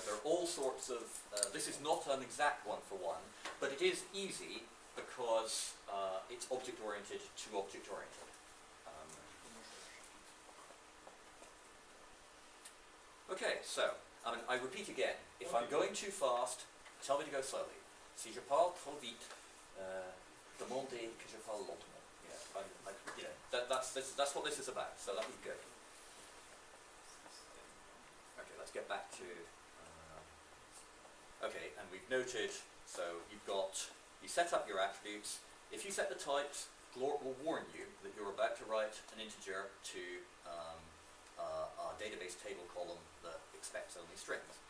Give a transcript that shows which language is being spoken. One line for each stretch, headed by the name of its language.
English: There are all sorts of, this is not an exact one for one, but it is easy because it's object-oriented to object-oriented. Okay, so, I repeat again, if I'm going too fast, tell me to go slowly.
French: Si je parle trop vite, demandez que je parle lentement.
English: Yeah, you know, that's what this is about, so that was good. Okay, let's get back to, okay, and we've noted, so you set up your attributes. If you set the types, Glorp will warn you that you're about to write an integer to a database table column that expects only strings.